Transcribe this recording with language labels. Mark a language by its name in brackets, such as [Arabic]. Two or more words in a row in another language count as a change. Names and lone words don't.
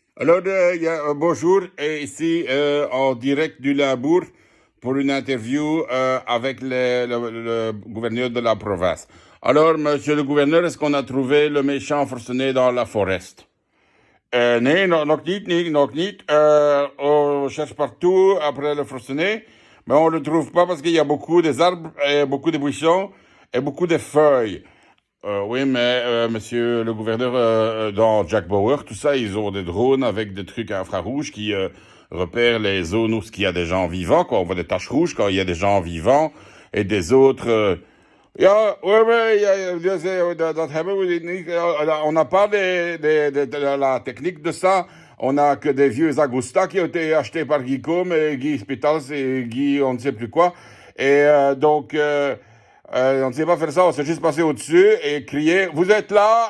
[French] Alors, bonjour, ici en direct du Labour pour une interview avec le gouverneur de la province. Alors, monsieur le gouverneur, est-ce qu'on a trouvé le méchant forcené dans la forêt? [Dutch] Nee, nog niet, nee, nog niet. [French] On cherche partout après le forcené, mais on le trouve pas parce qu'il y a beaucoup d'arbres, et beaucoup de buissons et beaucoup de feuilles. Oui, mais monsieur le gouverneur, dans Jack Bauer, tout ça, ils ont des drones avec des trucs infrarouges qui repèrent les zones où il y a des gens vivants, quoi. On voit des taches rouges quand il y a des gens vivants et des autres. Ja, oui, oui, [Dutch] dat hebben we niet. [French] On n'a pas de la technique de ça. On n'a que des vieux Agusta qui ont été achetés par Guy Côme et Guy Spitals et Guy on ne sait plus quoi. Et on ne sait pas faire ça, on s'est juste passé au-dessus et crier « Vous êtes là ?»